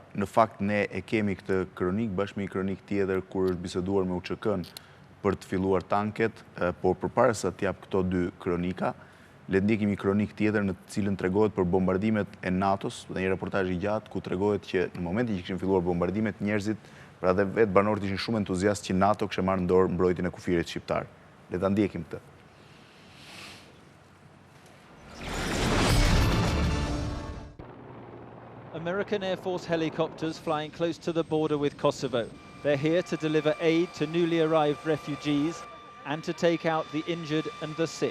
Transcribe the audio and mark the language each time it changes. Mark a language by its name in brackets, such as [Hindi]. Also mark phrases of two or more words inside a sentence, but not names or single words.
[Albanian] Në fakt ne e kemi këtë kronik bashkë me një kronik tjetër kur është biseduar me UÇK-n për të filluar tanket, por përpara se të jap këto dy kronika, le të ndjekim një kronik tjetër në të cilën tregohet për bombardimet e NATO-s dhe një reportazh i gjatë ku tregohet që në momentin që kishin filluar bombardimet, njerëzit, pra dhe vetë banorët ishin shumë entuziastë që NATO kishte marrë në dorë mbrojtjen e kufirit shqiptar. Le ta ndjekim këtë. [English] American Air Force helicopters flying close to the border with Kosovo. They're here to deliver aid to newly arrived refugees and to take out the injured and the sick.